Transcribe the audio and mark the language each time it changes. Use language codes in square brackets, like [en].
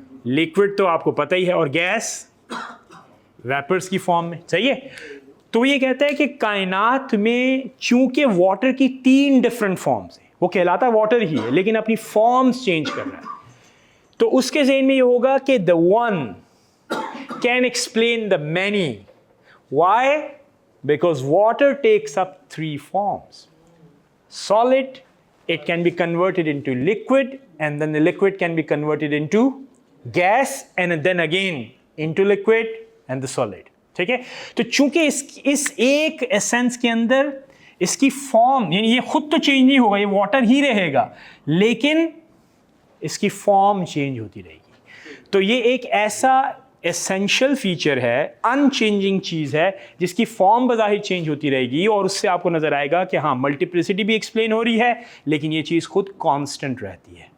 [ur] Liquid تو آپ کو پتہ ہی ہے, اور گیس ویپرز کی فارم میں. صحیح ہے. تو یہ کہتا ہے کہ کائنات میں چونکہ واٹر کی 3 ڈفرینٹ فارمز ہیں, وہ کہلاتا واٹر ہی ہے لیکن اپنی فارمز چینج کر رہا ہے. تو اس کے ذہن میں یہ ہوگا کہ [en] the one can explain the many. Why? Because water takes up 3 forms. Solid, it can be converted into liquid, and then the liquid can be converted into gas, and then again into liquid and the solid. [ur] ٹھیک ہے. تو چونکہ اس ایک essence کے اندر اس کی form, یعنی یہ خود تو چینج نہیں ہوگا, یہ واٹر ہی رہے گا, لیکن اس کی فارم چینج ہوتی رہے گی. تو یہ ایک ایسا ایسینشیل فیچر ہے, ان چینجنگ چیز ہے, جس کی فارم بظاہر چینج ہوتی رہے گی, اور اس سے آپ کو نظر آئے گا کہ ہاں ملٹیپلسٹی بھی ایکسپلین ہو رہی ہے لیکن یہ چیز خود کانسٹنٹ رہتی ہے.